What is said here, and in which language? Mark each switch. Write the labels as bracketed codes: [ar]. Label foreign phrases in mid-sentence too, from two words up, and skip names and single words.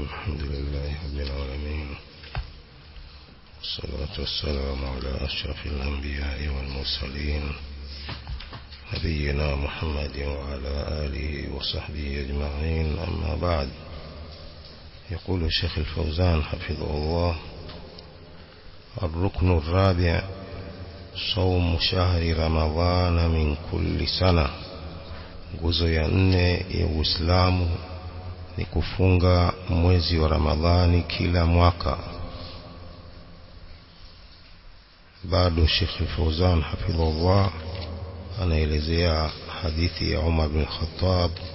[ar] الحمد لله رب العالمين، والصلاة والسلام على أشرف الأنبياء والمرسلين نبينا محمد وعلى آله وصحبه أجمعين. أما بعد، يقول الشيخ الفوزان حفظه الله: الركن الرابع صوم شهر رمضان من كل سنة. [sw] nguzo ya 4 ya Uislamu ni kufunga mwezi wa Ramadhani kila mwaka. Bado Sheikh Al-Fawzan hafidhullah anaelezea hadithi ya Umar bin Khattab.